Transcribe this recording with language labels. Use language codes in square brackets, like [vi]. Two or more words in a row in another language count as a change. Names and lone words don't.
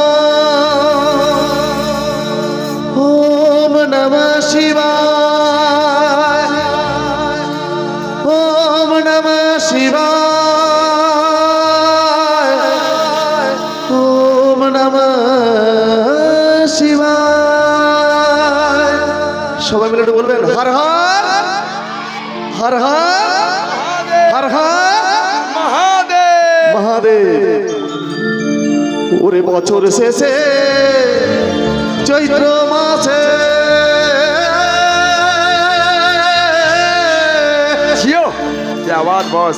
[sa] ओम नमः शिवाय ओम नमः शिवाय ओम नमः शिवाय। [bn] সবাই মিলে একটু বলবেন হর হর হর হর হর হর মহাদেব মহাদেব। ওরে বছর শেষে চৈত্র মাসে [hi] जियो की आवाज़ बॉस।